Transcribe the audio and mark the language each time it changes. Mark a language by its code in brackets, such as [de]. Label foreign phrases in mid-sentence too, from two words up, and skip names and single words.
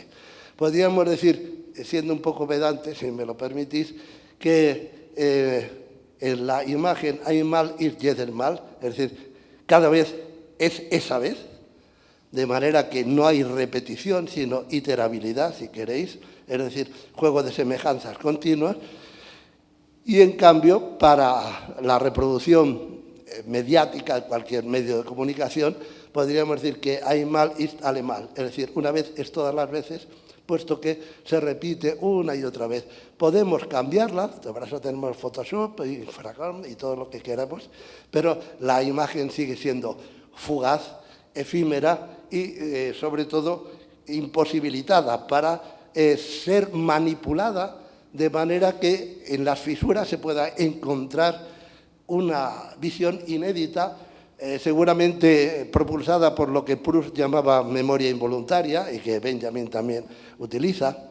[es] Podríamos decir, siendo un poco pedante, si me lo permitís, que en la imagen hay mal y el mal, es decir, cada vez es esa vez, de manera que no hay repetición, sino iterabilidad, si queréis, es decir, juego de semejanzas continuas. Y en cambio, para la reproducción mediática de cualquier medio de comunicación, podríamos decir que hay [de] mal ist alle mal, [es] es decir, una vez es todas las veces, puesto que se repite una y otra vez. Podemos cambiarla, para eso tenemos Photoshop y Fracom y todo lo que queramos, pero la imagen sigue siendo fugaz, efímera y, sobre todo, imposibilitada para ser manipulada de manera que en las fisuras se pueda encontrar una visión inédita, seguramente propulsada por lo que Proust llamaba memoria involuntaria y que Benjamin también utiliza.